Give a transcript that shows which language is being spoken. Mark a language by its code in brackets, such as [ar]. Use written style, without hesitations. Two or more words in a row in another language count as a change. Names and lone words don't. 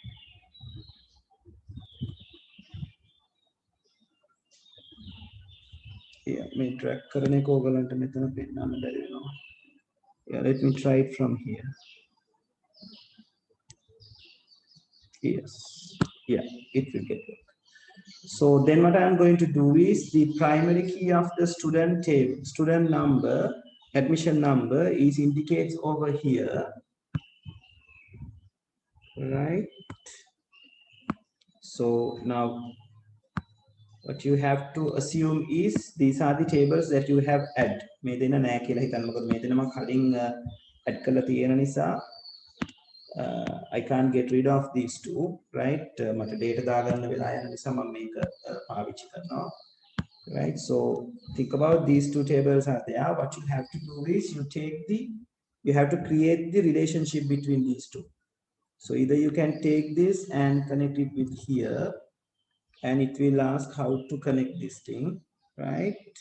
[si] Yeah, මේ track කරන එක ඔයගලන්ට මෙතන පෙන්නන්න බැරි වෙනවා. [en] Yeah, let me try it from here. Yes, yeah, it will get work. So then what I am going to do is the primary key of the student table, student number, admission number is indicates over here, right? So now what you have to assume is these are the tables that you have add. [si] මේ දෙන නෑ කියලා හිතන්න. මොකද මේ දෙන මම කලින් add කරලා තියෙන නිසා [en] I can't get rid of these two, right? [si] මට data දාගන්න වෙලා යන නිසා මම මේක පාවිච්චි කරනවා. [en] Right? So think about these two tables are there. What you have to do is you have to create the relationship between these two. So either you can take this and connect it with here, and it will ask how to connect this thing, right?